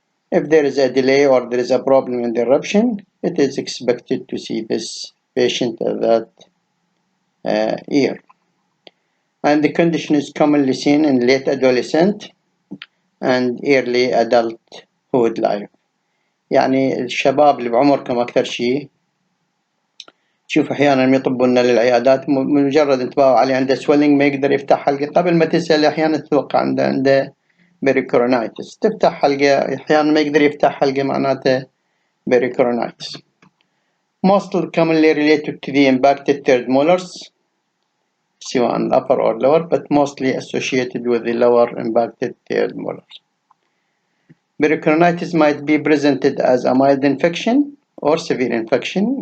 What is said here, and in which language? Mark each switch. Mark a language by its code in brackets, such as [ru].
[en] If there is a delay or there is a problem in the eruption, it is expected to see this patient at that year. And the condition is commonly seen in late adolescent and early adulthood life. [ar] يعني الشباب اللي بعمركم أكثر شيء تشوف أحيانا يطبوا لنا للعيادات مجرد انتباهوا عليه عنده سويلنج ما يقدر يفتح حلقة، قبل ما تسأل أحيانا تتوقع عنده pericoronitis. تفتح حلقة أحيانا ما يقدر يفتح حلقة معناته pericoronitis. [en] Most commonly related to the impacted third molars, سواء upper or lower, but mostly associated with the lower impacted third molars. Pericoronitis might be presented as a mild infection or severe infection.